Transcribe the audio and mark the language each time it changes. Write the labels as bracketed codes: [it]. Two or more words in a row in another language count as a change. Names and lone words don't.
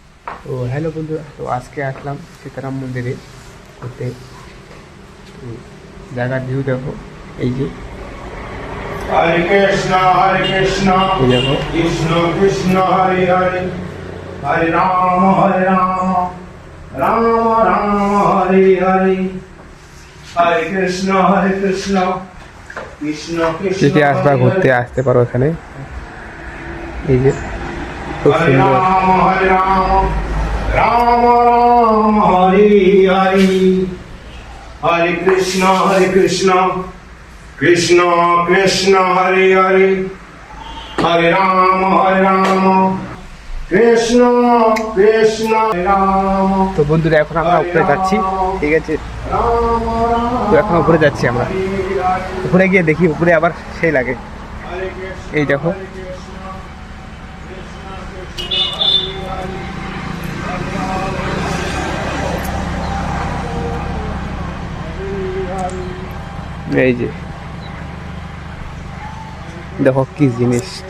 [bn] তো হ্যালো বন্ধুরা, তো আজকে আসলাম সীতারাম মন্দিরে ঘুরতে। তো জায়গার ভিউ দেখো, এই যে [sa] हरे कृष्णा [bn] এই দেখো। [sa] कृष्ण कृष्ण हरे हरे हरे राम राम राम हरे हरे हरे कृष्ण कृष्ण कृष्ण [bn] যদি আসবা ঘুরতে আসতে পারো এখানে। এই যে খুব [sa] हरे [bn] সুন্দর। [sa] राम राम हरे हरे हरे कृष्ण कृष्ण कृष्ण हरे हरे हरे राम कृष्ण कृष्ण हरे राम। [bn] তো বন্ধুরা এখন আমরা উপরে যাচ্ছি, ঠিক আছে? তো এখন উপরে যাচ্ছি আমরা। উপরে গিয়ে দেখি, উপরে আবার সেই লাগে। এই দেখো, এই যে দেখো কি জিনিস।